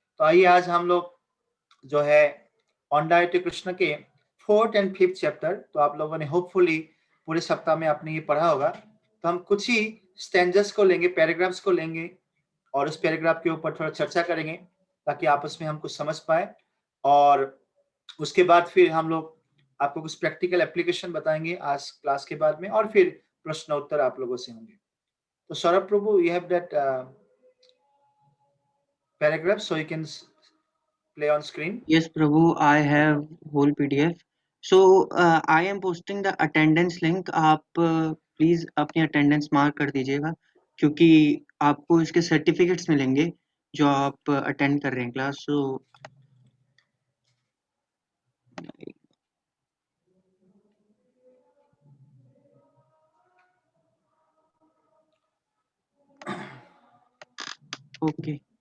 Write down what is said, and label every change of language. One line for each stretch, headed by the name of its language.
Hindi: तो आइए आज हम लोग जो है ऑन डायरेक्ट कृष्ण के
English: 4th and 5th
Hindi: चैप्टर, तो आप लोगों ने होपफुली पूरे सप्ताह में आपने ये पढ़ा होगा, तो हम कुछ ही स्टैंजर्स को लेंगे, पैराग्राफ्स को लेंगे और उस पैराग्राफ के ऊपर थोड़ा चर्चा करेंगे ताकि आपस में हम कुछ समझ पाए. और उसके बाद फिर हम लोग आपको कुछ प्रैक्टिकल एप्लीकेशन बताएंगे आज क्लास के बाद में, और फिर प्रश्न उत्तर आप लोगों से होंगे.
English: तो Saurabh Prabhu, you have that paragraph so you can play on screen. Yes, Prabhu, I have whole PDF. So I am posting the attendance link.
Hindi: आप प्लीज अपनी अटेंडेंस मार्क कर दीजिएगा, क्योंकि आपको इसके सर्टिफिकेट्स मिलेंगे जो आप अटेंड कर रहे हैं क्लास.
English: So okay.